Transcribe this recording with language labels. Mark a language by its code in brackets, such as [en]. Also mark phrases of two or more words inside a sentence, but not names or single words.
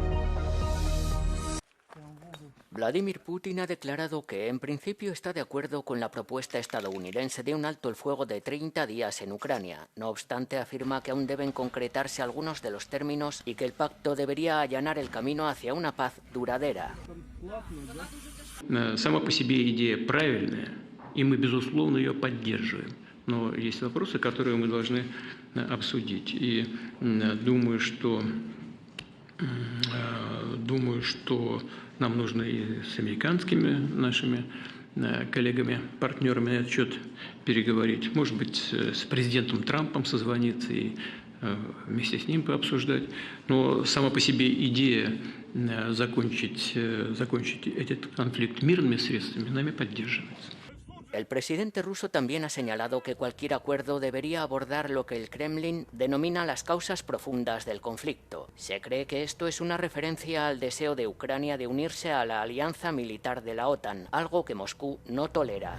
[es] Vladimir Putin ha declarado que en principio está de acuerdo con la propuesta estadounidense de un alto el fuego de 30 días en Ucrania. No obstante, afirma que aún deben concretarse algunos de los términos y que el pacto debería allanar el camino hacia una paz duradera. [ru] Сама по себе идея правильная, и мы, безусловно, ее поддерживаем. Но есть вопросы, которые мы должны обсудить. И думаю, что нам нужно и с американскими нашими коллегами, партнерами на этот счет переговорить. Может быть, с президентом Трампом созвониться и вместе с ним пообсуждать. Но сама по себе идея закончить этот конфликт мирными средствами нами поддерживается. [es] El presidente ruso también ha señalado que cualquier acuerdo debería abordar lo que el Kremlin denomina las causas profundas del conflicto. Se cree que esto es una referencia al deseo de Ucrania de unirse a la alianza militar de la OTAN, algo que Moscú no tolera.